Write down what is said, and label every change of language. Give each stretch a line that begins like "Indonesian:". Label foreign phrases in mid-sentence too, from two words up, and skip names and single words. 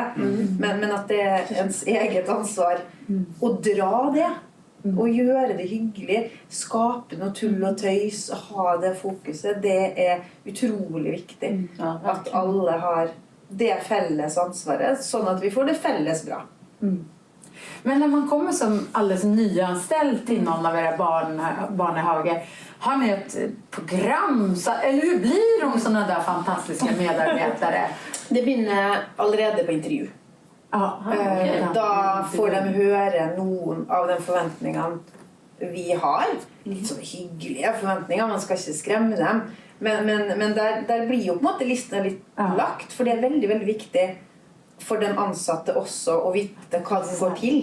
Norwegian: Men at det er ens eget ansvar å dra det, og gjøre det hyggelig, skape noe tull og tøys, ha det fokuset, det er utrolig viktig. At alle har det felles ansvaret, sånn at vi får det felles bra.
Swedish: Men när man kommer som alldeles nyanställd till någon av era barnehage, har ni ett program? Eller hur blir de sådana där fantastiska medarbetare?
Norwegian: Det begynner allerede på intervju. Da får de høre noen av de forventningene vi har. Litt sånn hyggelige forventninger, man skal ikke skremme dem. Men der blir jo på en måte listen litt lagt, for det er veldig, veldig viktig for den ansatte også å vite hva som går til.